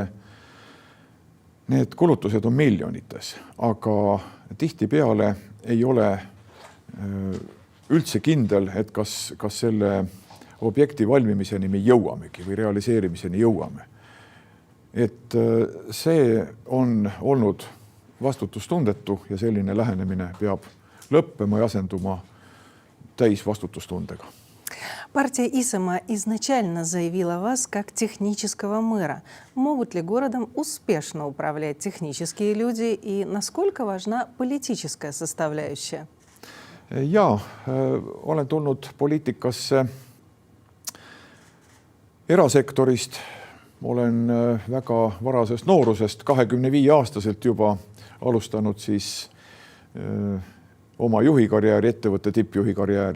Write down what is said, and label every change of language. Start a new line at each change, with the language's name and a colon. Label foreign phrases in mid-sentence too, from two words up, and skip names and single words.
Estonian: Need kulutused on miljonites, aga tihtipeale ei ole üldse kindel, et kas selle objekti valmimiseni me jõuamegi või realiseerimiseni jõuame. Et see on olnud vastutustundetu ja selline lähenemine peab lõppema ja asenduma täis vastutustundega.
Russian: Партия ИСМА изначально заявила вас как технического мэра. Могут ли городом успешно управлять технические люди и насколько важна политическая составляющая?
Estonian: Jaa, olen tulnud poliitikasse erasektorist. Olen väga varasest noorusest, 25-aastaselt juba alustanud siis oma juhikarjääri, ettevõtte tippjuhikarjääri.